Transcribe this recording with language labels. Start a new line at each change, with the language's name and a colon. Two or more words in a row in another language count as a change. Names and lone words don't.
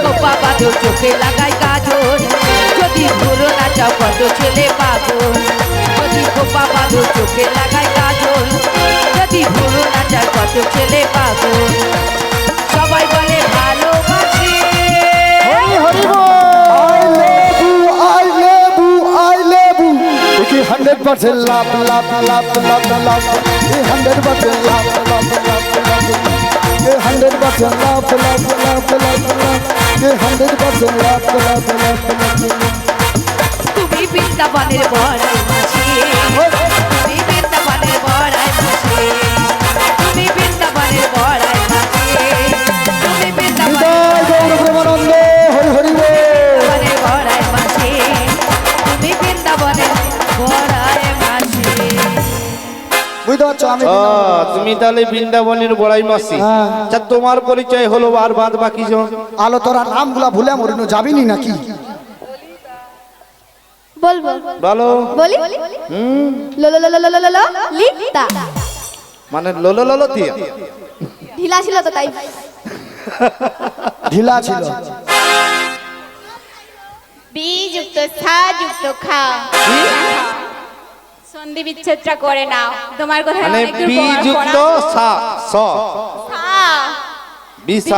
Bangla: বাবা তো চোখে লাগাই কাজল। যদি ঘুরো না চাও কত ছেলে পাগল। যদি বাবা তো চোখে লাগাই কাজল। যদি ঘুরো না চাও কত ছেলে পাগল। সবাই বলে ভালোবাসি। হরি হরি বল।
English: I love you, I love you, I love you. একে 100% love love love love love. এ 100% love love love love. এ 100% love love love love love. এ 100% love love love love.
Bangla: তুমি বৃন্দাবনের বড়াই মাসি। তুমি বৃন্দাবনের বড়াই মাসি। তুমি বৃন্দাবনের বড়াই মাসি। তুমি বৃন্দাবনের হৃদয় গৌর প্রেমানন্দ হরি হরি বল। বড়াই মাসি। তুমি বৃন্দাবনের বড়াই মাসি। বুঝতে পারছো আমি ও তুমি তাহলে বৃন্দাবনের বড়াই মাসি। হ্যাঁ। আচ্ছা তোমার পরিচয় হলো আর বাদ বাকি জন? আলো তোরা নামগুলা ভুলে মরিনো যাবিনি নাকি? বলবো বলো বলি লোলো লোলো লোলো লোলো লিতা মানে ললো ললো দিয়া ঢিলা ছিল তো তাই ঢিলা ছিল। বি যুক্ত সা যুক্ত খা সন্ধি বিচ্ছেদটা করে নাও তোমার কথা মানে বি যুক্ত সা স বিসা